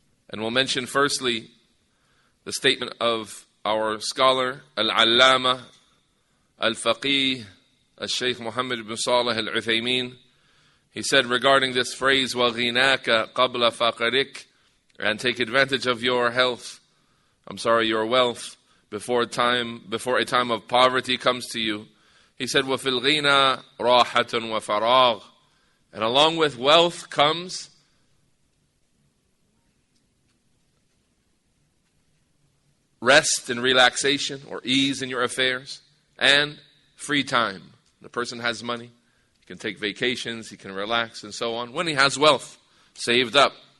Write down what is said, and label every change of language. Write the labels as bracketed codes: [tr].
[en] And we'll mention firstly the statement of our scholar, Al-Allama, Al-Faqih, Al-Shaykh Muhammad ibn Salih Al-Uthaymeen. He said regarding this phrase, [ar] وَغِنَاكَ قَبْلَ فَقَرِكَ. [en] And take advantage of your your wealth, before a time of poverty comes to you. He said, [ar] وَفِي الْغِنَى رَاحَةٌ وَفَرَاغٌ. [en] And along with wealth comes rest and relaxation, or ease in your affairs, and free time. The person has money, he can take vacations, he can relax and so on, when he has wealth saved up.